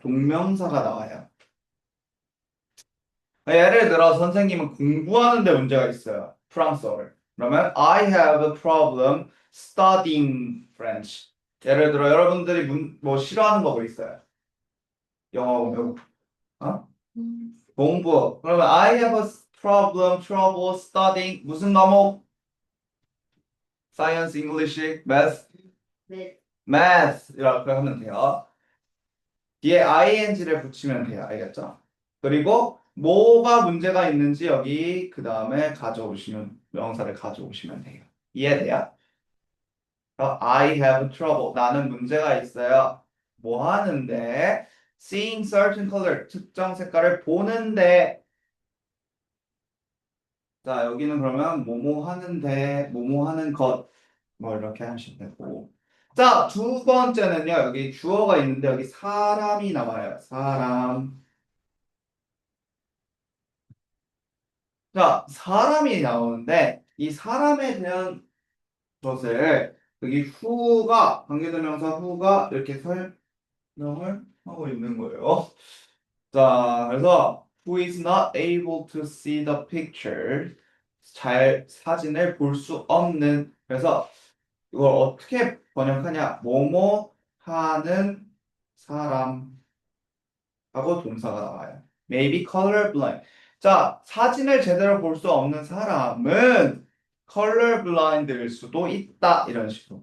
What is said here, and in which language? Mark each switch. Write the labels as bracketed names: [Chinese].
[Korean] 동명사가 나와요. 예를 들어 선생님은 공부하는데 문제가 있어요. 프랑스어를. 그러면 [English] I have a problem studying French. [Korean] 예를 들어 여러분들이 뭐 싫어하는 거 뭐 있어요? 영어 외국 어? 공부. 그러면 [English] I have a trouble studying [Korean] 무슨 과목? [English] Science, English, Math, [Korean] 네. Math 이렇게 하면 돼요. 뒤에 ing를 붙이면 돼요. 알겠죠? 그리고 뭐가 문제가 있는지 여기 그 다음에 가져오시면 명사를 가져오시면 돼요. 이해돼요? [English] I have trouble. [Korean] 나는 문제가 있어요. 뭐 하는데? [English] Seeing certain color. [Korean] 특정 색깔을 보는데 자, 여기는 그러면 뭐뭐 하는데, 뭐뭐 하는 것, 뭐 이렇게 하시면 되고. 자, 두 번째는요, 여기 주어가 있는데, 여기 사람이 나와요. 사람. 자, 사람이 나오는데, 이 사람에 대한 것을, 여기 후가, 관계대명사 후가 이렇게 설명을 하고 있는 거예요. [English] 자, 그래서, who is not able to see the picture. [Korean] 잘 사진을 볼 수 없는. 그래서, 이걸 어떻게 번역하냐? 뭐뭐 하는 사람하고 동사가 나와요. [English] Maybe colorblind. [Korean] 자, 사진을 제대로 볼 수 없는 사람은 colorblind일 수도 있다. 이런 식으로.